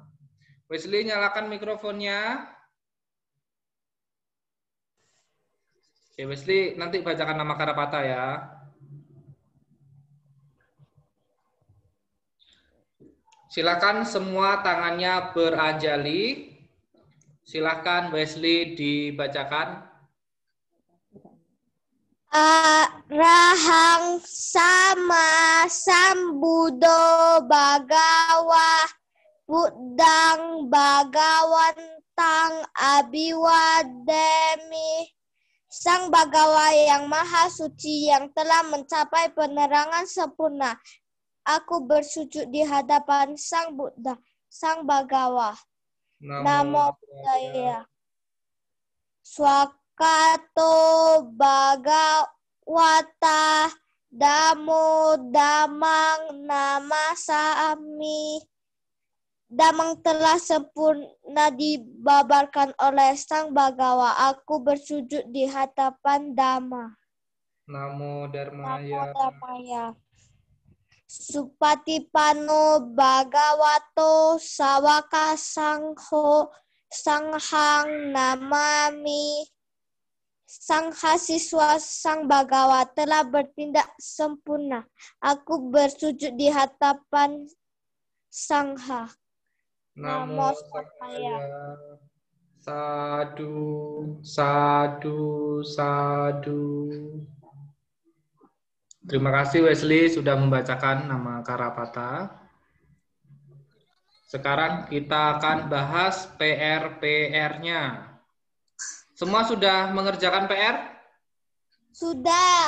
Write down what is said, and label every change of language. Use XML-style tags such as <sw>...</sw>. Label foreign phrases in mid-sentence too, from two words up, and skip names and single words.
<id>Wesley, nyalakan mikrofonnya. Oke, Wesley, nanti bacakan nama Karapata ya. Silakan semua tangannya beranjali. Silakan Wesley dibacakan.</id> <pi>Arahang sama sambudo bagawa buddhang bagawantang abiwademi.</pi> <id>Sang Bagawa yang maha suci yang telah mencapai penerangan sempurna. Aku bersujud di hadapan Sang Buddha, Sang Bagawa.</id> <pi>Namo Buddhaya. Swakato Bhagawata Damo Damang Namasami.</pi> <id>Damang telah sempurna dibabarkan oleh Sang Bagawa. Aku bersujud di hadapan Dhamma.</id> <pi>Namo Dharmaya. Supatipano Bhagavato Sawaka Sangho Sanghang Namami.</pi> <id>Sangha siswa Sang Bagawa telah bertindak sempurna. Aku bersujud di hadapan Sangha.</id> <pi>Namo Buddhaya. Sadu, sadu, sadu.</pi> <id>Terima kasih Wesley sudah membacakan nama Karapata. Sekarang kita akan bahas PR-nya. Semua sudah mengerjakan PR? Sudah.</id>